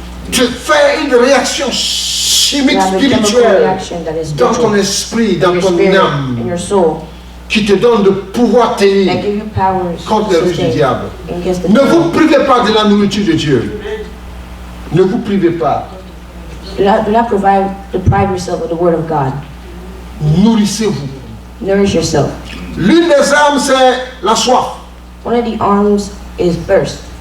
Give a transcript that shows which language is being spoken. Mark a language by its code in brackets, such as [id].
[fr] tu fais une réaction chimique [en] You have a chemical [fr] spirituelle [en] reaction that is [fr] dans ton [en] spiritual [fr] esprit, [en] in [fr] dans [en] your [fr] ton [en] spirit, in [fr] âme, [en] your soul, [fr] qui te donne de pouvoir [en] that [fr] tenir [en] give you powers [fr] contre les [en] to [fr] ruses du [en] sustain [fr] diable. [en] against the [fr] Ne vous [en] devil. [fr] privez pas de la nourriture de Dieu. Ne vous privez pas. [en] Do not deprive yourself of the word of God. [fr] Nourrissez-vous. [en] Nourish yourself. [fr] L'une des armes, c'est la soif. [en] One of the arms is thirst.